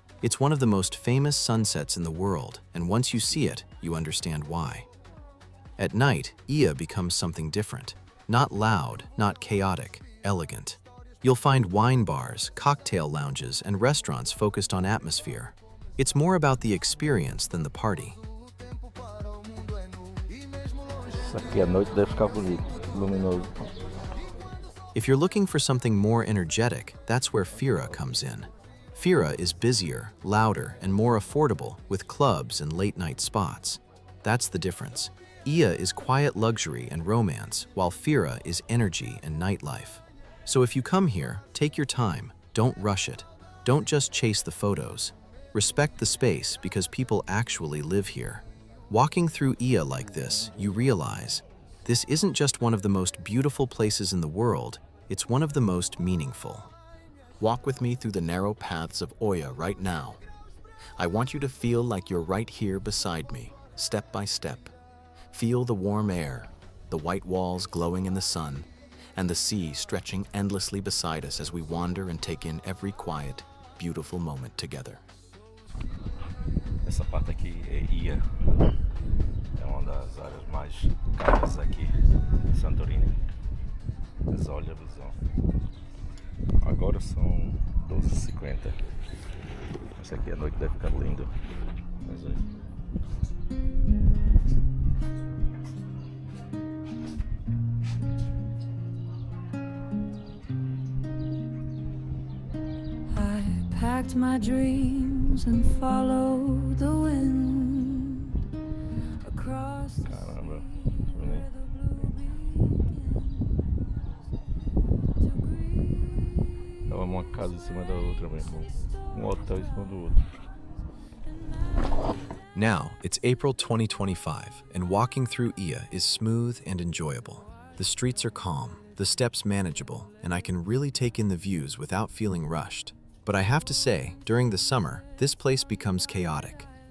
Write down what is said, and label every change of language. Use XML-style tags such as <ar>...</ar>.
<en>It's one of the most famous sunsets in the world, and once you see it, you understand why. At night, Ia becomes something different. Not loud, not chaotic, elegant. You'll find wine bars, cocktail lounges, and restaurants focused on atmosphere. It's more about the experience than the party.</en> <pt>Isso aqui à noite deve ficar bonito, luminoso.</pt> <en>If you're looking for something more energetic, that's where Fira comes in. Fira is busier, louder, and more affordable with clubs and late-night spots. That's the difference. Ia is quiet luxury and romance, while Fira is energy and nightlife. So if you come here, take your time, don't rush it. Don't just chase the photos. Respect the space because people actually live here. Walking through Ia like this, you realize this isn't just one of the most beautiful places in the world, it's one of the most meaningful. Walk with me through the narrow paths of Oia right now. I want you to feel like you're right here beside me, step by step. Feel the warm air, the white walls glowing in the sun, and the sea stretching endlessly beside us as we wander and take in every quiet, beautiful moment together.</en> <pt>Essa parte aqui é Ia. É uma das áreas mais caras aqui em Santorini. Mas olha a visão. Agora são 12h50. Essa aqui à noite deve ficar lindo. Mas aí.</pt> <en>I packed my dreams and followed the wind across the</en> <pt>Caramba,</pt> <en>sea</en> <pt>bonito.</pt> <en>where the blue begins to</en> <pt>Tava uma casa em cima da outra mesmo. Um hotel em cima do outro.</pt> <en>Now, it's April 2025, and walking through Ia is smooth and enjoyable. The streets are calm, the steps manageable, and I can really take in the views without feeling rushed. But I have to say, during the summer, this place becomes chaotic.</en>